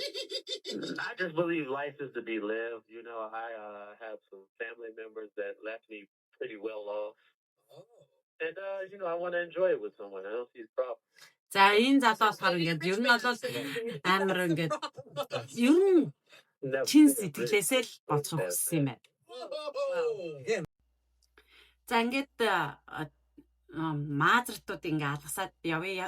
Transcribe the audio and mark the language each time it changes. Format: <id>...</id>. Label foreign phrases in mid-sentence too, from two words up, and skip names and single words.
<en>I just believe life is to be lived. You know, I have some family members that left me pretty well off. And, you know, I want to enjoy it with someone. I don't see the problem.</en> <mn>За энэ залуу болохоор ингээд ер нь бол амар ингээд ер нь чин сэтгэлээсээ л боцох гэсэн юм байна. За ингээд маазартууд ингээ алгасаад явъя.</mn>